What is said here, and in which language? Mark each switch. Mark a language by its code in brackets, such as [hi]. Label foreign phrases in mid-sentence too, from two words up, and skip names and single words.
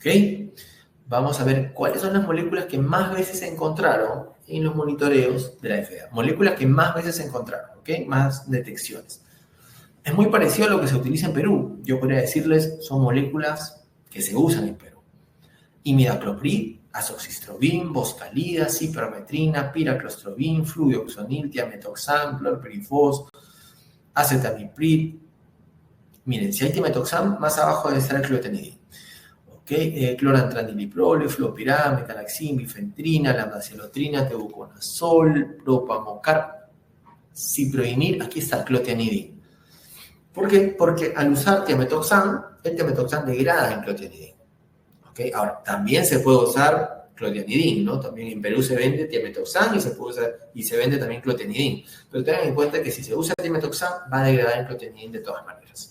[es] Vamos a ver cuáles son las moléculas que más veces se encontraron en los monitoreos de la FDA. Moléculas que más veces se encontraron, ¿ok? Más detecciones. Es muy parecido a lo que se utiliza en Perú. Yo podría decirles, son moléculas que se usan en Perú. Imidacloprid, azoxystrobin, boscalida, cipermetrina, piraclostrobin, fluoxonil, tiametoxam, clorpirifos, acetamiprid. Miren, si hay tiametoxam, más abajo debe estar el clotenidin. ¿Okay? Clorantraniliprol, fluopirá, metalaxin, bifentrina, lambdacilotrina, tebuconazol, propamocar, ciproinil, aquí está clotianidin. ¿Por qué? Porque al usar tiametoxam, el tiametoxam degrada en clotianidin. ¿Okay? Ahora, también se puede usar clotianidin, ¿no? También en Perú se vende tiametoxam y se vende también clotianidin. Pero tengan en cuenta que si se usa tiametoxam, va a degradar en clotianidin de todas maneras.